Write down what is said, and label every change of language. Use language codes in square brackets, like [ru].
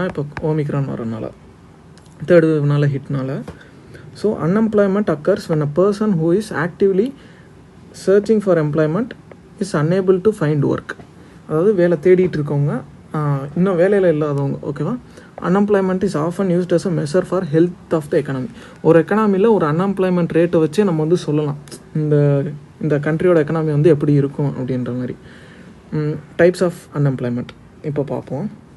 [ta] ஏன்னா இப்போ ஓமிக்ரான் வரனால, third வேவ்னால, ஹிட்னால. [en] So unemployment occurs when a person who is actively searching for employment is unable to find work. [ta] அதாவது வேலை தேடிட்டு இருக்கவங்க, இன்னும் வேலையில் இல்லாதவங்க. ஓகேவா? [en] Unemployment is often used as a measure for health of the economy. [ta] ஒரு எக்கனாமியில் ஒரு அன்எம்ப்ளாய்மெண்ட் ரேட்டை வச்சு நம்ம வந்து சொல்லலாம் இந்த கண்ட்ரியோட எக்கனாமி வந்து எப்படி இருக்கும் அப்படின்ற மாதிரி. டைப்ஸ் ஆஃப் அன்எம்ப்ளாய்மெண்ட் இப்போ பார்ப்போம்.